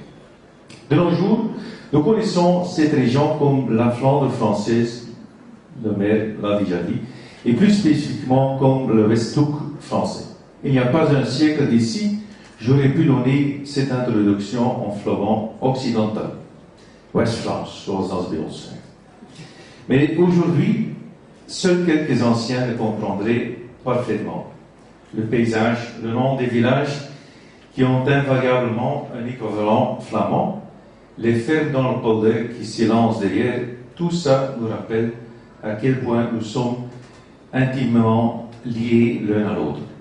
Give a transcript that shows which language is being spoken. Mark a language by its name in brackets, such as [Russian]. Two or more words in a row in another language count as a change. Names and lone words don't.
[French] De nos jours, nous connaissons cette région comme la Flandre française, le maire l'a déjà dit, et plus spécifiquement comme le Westhoek français. Il n'y a pas un siècle d'ici, j'aurais pu donner cette introduction en flamand occidental. [West Flemish] West-Vlaams, zoals dat bij ons zijn. [French] Mais aujourd'hui, seuls quelques anciens le comprendraient parfaitement. Le paysage, le nom des villages qui ont invariablement un équivalent flamand, les fermes dans le polder qui s'élancent derrière, tout ça nous rappelle à quel point nous sommes intimement liés l'un à l'autre.